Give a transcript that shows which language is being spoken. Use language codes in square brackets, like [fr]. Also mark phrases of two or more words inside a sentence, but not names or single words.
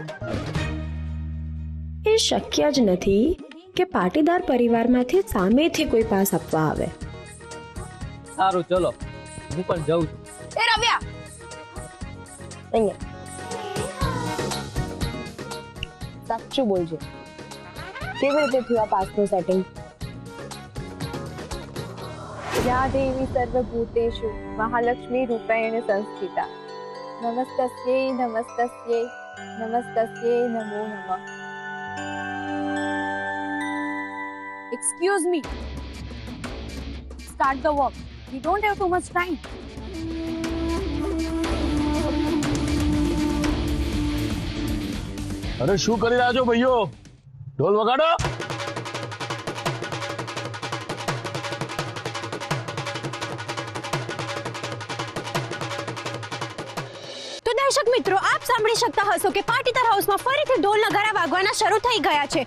[gu] એ શક્ય જ નથી કે પાટીદાર પરિવારમાંથી સામેથી કોઈ પાસ આપવા આવે. સારું, ચલો, હું પણ જાઉં છું. એ રવ્યા, અહીંયા સાચું બોલજો, કેવી રીતે થયું આ પાસનું સેટિંગ? [sa] या देवी सर्वभूतेषु महालक्ष्मी रूपेण संस्थिता नमस्तस्यै नमस्तस्यै नमस्तस्यै नमो नमः. [en] Excuse me. Start the work. We don't have too much time. [gu] અરે શું કરી રહ્યા છો ભાઈઓ? ઢોલ વગાડો. તો દર્શક મિત્રો, આપ સાંભળી શકતા હશો કે પાટીદાર હાઉસમાં ફરીથી ઢોલ નગારા વાગવાના શરૂ થઈ ગયા છે.